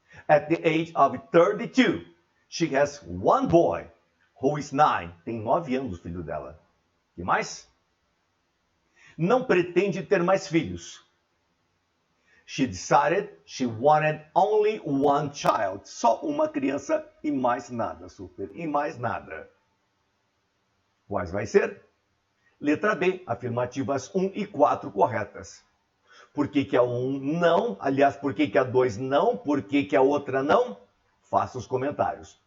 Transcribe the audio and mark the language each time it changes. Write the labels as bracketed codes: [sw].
[en] At the age of 32, she has one boy, who is 9. [pt] Tem 9 anos o filho dela. E mais? Não pretende ter mais filhos. [en] She decided she wanted only one child. [pt] Só uma criança e mais nada, super. E mais nada. Quais vai ser? Letra B, afirmativas 1 e 4 corretas. Por que a 1 não? Aliás, por que a 2 não? Por que a outra não? Faça os comentários.